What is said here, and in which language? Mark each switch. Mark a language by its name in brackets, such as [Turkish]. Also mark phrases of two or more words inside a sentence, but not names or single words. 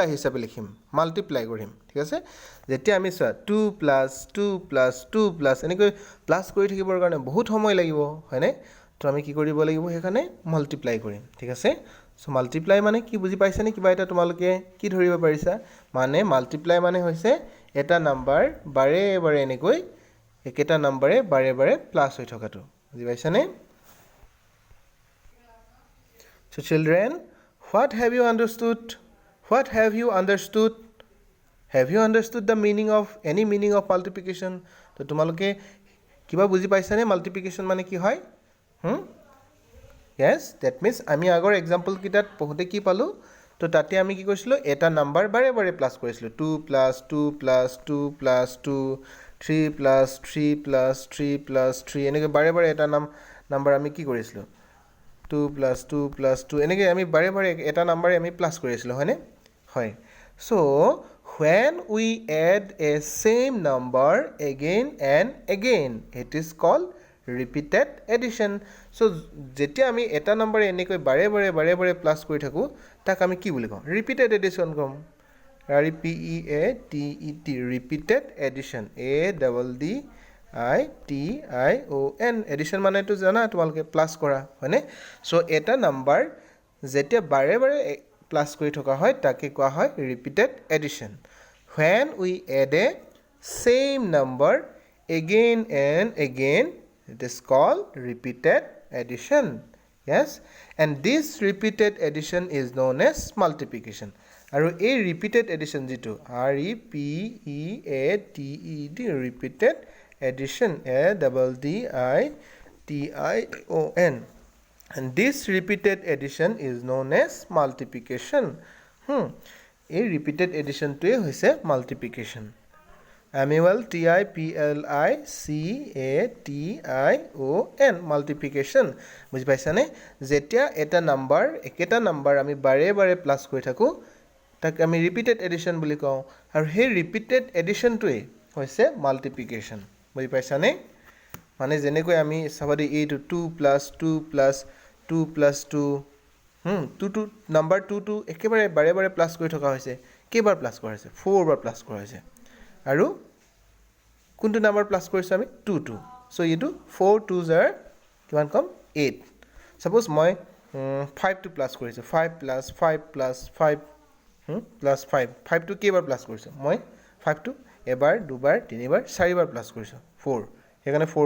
[Assamese] হিচাপে লিখিম মাল্টিপ্লাই কৰিম ঠিক আছে যেতিয়া আমি চোৱা 2 প্লাস 2 প্লাস 2 প্লাস এনেকৈ প্লাস কৰি থাকিবৰ কাৰণে বহুত সময় লাগিব হয়নে তো আমি কি কৰিব লাগিব হেখানে মাল্টিপ্লাই কৰিম ঠিক আছে সো মাল্টিপ্লাই মানে কি বুজি পাইছা নে কিবা এটা তোমালোকে কি ধৰিব পাৰিছা মানে মাল্টিপ্লাই মানে হৈছে এটা নাম্বাৰ বাৰে বাৰে এনেকৈ একেটা নাম্বাৰে বাৰে বাৰে প্লাস হৈ থকাটো বুজি পাইছা নে [English] So children, what have you understood? What have you understood? Have you understood the meaning of any meaning of multiplication? [Assamese] তো তোমালোকে কিবা বুজি পাইছা নে মাল্টিপ্লিকেশন মানে কি হয় [English] Yes, that means [Assamese] আমি আগৰ এক্সাম্পল কিটাত পঢ়োতে কি পালো তো তাতে আমি কি কৰিছিলো এটা নাম্বাৰ বাৰে বাৰে প্লাস কৰিছিলো 2 প্লাস 2 প্লাস 2 প্লাস 2 3 প্লাস 3 প্লাস 3 প্লাস 3 এনেকৈ বাৰে বাৰে এটা নাম্বাৰ আমি কি কৰিছিলো 2 plus 2 plus 2 এনেকৈ আমি বাৰে বাৰে এটা নাম্বাৰে আমি প্লাস কৰিছিলো হয়নে হয় [English] so when we add a same number again and again it is called repeated addition [Assamese] so যেতিয়া আমি এটা নাম্বাৰে এনেকৈ বাৰে বাৰে প্লাস কৰি থাকো তাক আমি কি বুলি কওঁ [English] repeated addition [Assamese] কম [English] repeated repeated addition addition addition [Assamese] মানে তো জানা তোমালকে প্লাস কৰা হয়নে সো এটা নাম্বাৰ যেতিয়া বাৰে বাৰে প্লাস কৰি থকা হয় তাকে কোৱা হয় [English] repeated addition when we add a same number again and again it is called repeated addition yes and this repeated addition is known as multiplication [Assamese] আৰু এই [English] repeated addition যেটো repeated repeated addition addition and this repeated addition is known as multiplication এই repeated addition [Assamese] টোৱে হৈছে [English] multiplication multiplication multiplication [Assamese] বুজি পাইছা নে যেতিয়া এটা নাম্বাৰ একেটা নাম্বাৰ আমি বাৰে বাৰে প্লাস কৰি থাকো তাক আমি [English] repeated addition [Assamese] বুলি কওঁ আৰু সেই repeated addition টোৱে হৈছে multiplication বুজি পাইছা নে মানে যেনেকৈ আমি সবাদি এইটো 2 plus 2 plus 2 plus 2 2 নাম্বাৰ 2 2 একেবাৰে বাৰে বাৰে প্লাস কৰি থকা হৈছে কেইবাৰ প্লাস কৰা হৈছে 4 বাৰ প্লাস কৰা হৈছে আৰু কোনটো নাম্বাৰ প্লাস কৰিছো আমি 2 2 সো ইটো 4 2s are কিমান কম 8 সাপোজ মই 5 টু প্লাস কৰিছো 5 plus 5 plus 5 plus 5 5 টু কেইবাৰ প্লাস কৰিছো মই 5 টু এবাৰ দুবাৰ তিনিবাৰ চাৰিবাৰ প্লাস কৰিছো 4 হেকানে 4